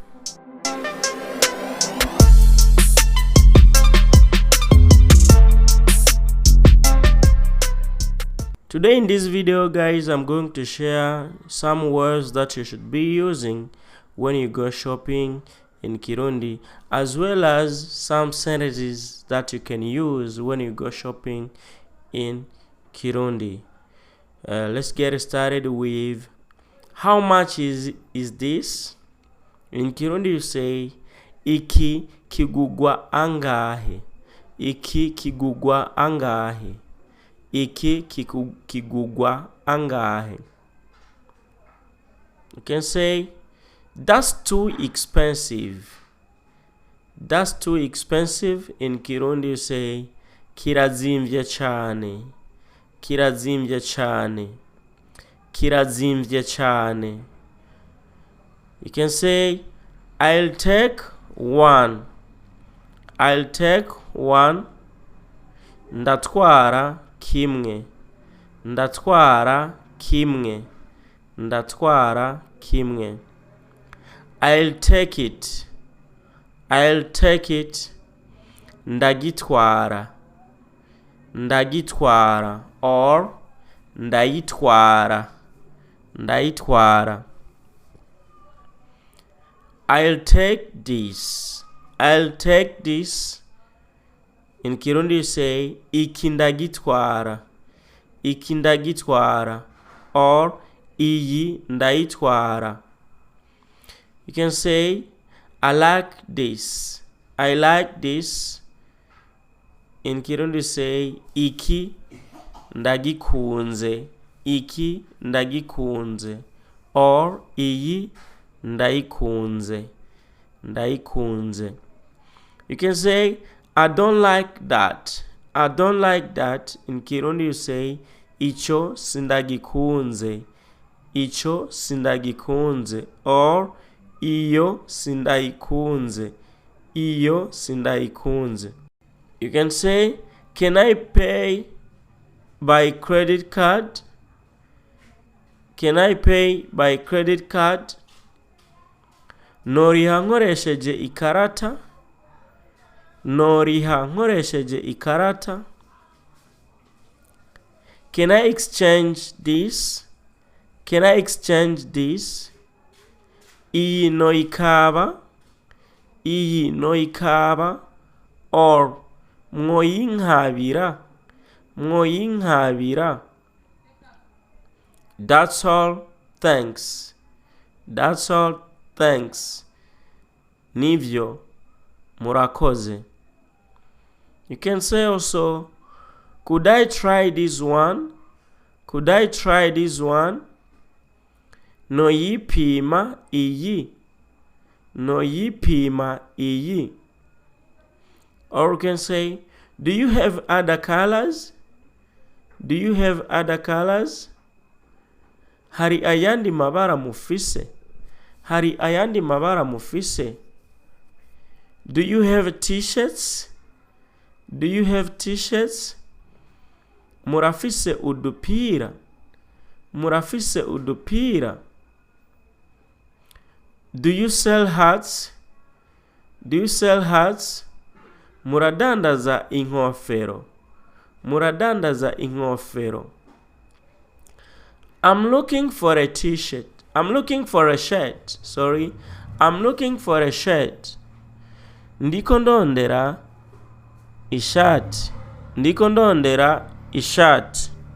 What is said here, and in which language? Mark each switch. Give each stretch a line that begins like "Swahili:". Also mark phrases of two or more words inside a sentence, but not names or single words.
English: Today in this video, guys, I'm going to share some words that you should be using when you go shopping in Kirundi, as well as some sentences that you can use when you go shopping in Kirundi. Let's get started with how much is this? In Kirundi you say
Rundi: iki kigurwa angahe. Iki kigurwa angahe. Iki kigurwa angahe.
English: You can say that's too expensive. That's too expensive. In Kirundi you say
Rundi: Kirazimvye cane. Kirazimvye cane. Kirazimvye cane.
English: You can say I'll take one. I'll take one.
Rundi: Ndatwara kimwe. Ndatwara kimwe. Ndatwara kimwe.
English: I'll take it. I'll take it.
Rundi: Ndagitwara. Ndagitwara or ndayitwara.
English: Ndayitwara. I'll take this. I'll take this. In Kirundi you say
Rundi: iki ndagitwara. Iki ndagitwara or iyi ndayitwara.
English: You can say I like this. I like this. In Kirundi you say
Rundi: iki ndagikunze. Iki ndagikunze or iyi ndayikunze. Ndayikunze.
English: You can say I don't like that. I don't like that. In Kirundi you say
Rundi: icho sindagikunze. Icho sindagikunze or iyo sindayikunze. Iyo sindayikunze.
English: You can say can I pay by credit card? Can I pay by credit card?
Rundi: Noriha nkoreshaje ikarata. Noriha nkoreshaje ikarata.
English: Can I exchange this? Can I exchange this?
Rundi: Iyi noyikaba. Iyi noyikaba or mwoyinkabira. Mwoyinkabira.
English: That's all. Thanks. That's all. Thanks.
Rundi: Ivyo. Murakoze.
English: You can say also, could I try this one? Could I try this one?
Rundi: Noyipima iyi. Noyipima iyi.
English: Or you can say, do you have other colors? Do you have other colors?
Rundi: Hari ayandi mabara mufise. Hari ayandi mabara mufise.
English: Do you have t-shirts? Do you have t-shirts?
Rundi: Murafise udupira. Murafise udupira.
English: Do you sell hats? Do you sell hats?
Rundi: Muradandaza inkofero. Muradandaza inkofero.
English: I'm looking for a t-shirt. I'm looking for a shirt. Sorry. I'm looking for a shirt.
Rundi: Ndiko ndondera ishati. Ndiko ndondera ishati.